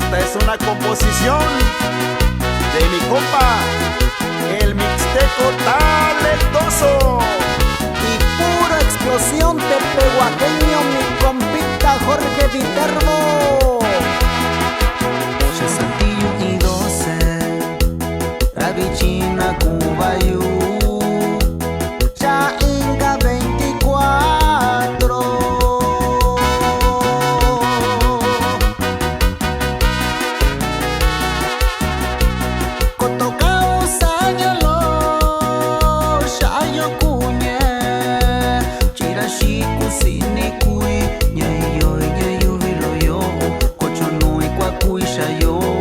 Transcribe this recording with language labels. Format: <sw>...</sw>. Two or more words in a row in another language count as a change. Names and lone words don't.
<es>es una composición de mi compa, el mixteco talentoso. Y pura explosión de pehuaqueño, mi compita Jorge Viterbo. Chasantillo y 12, Ravichina, Cubayú, Ya Inga 24. Cotocao, Sayalo, Shayo Cuñe, Chirashi, Kusini, Kui, Yayo, Yayo, Viloyo, Cochono y Cuacuy, Shayo.</es>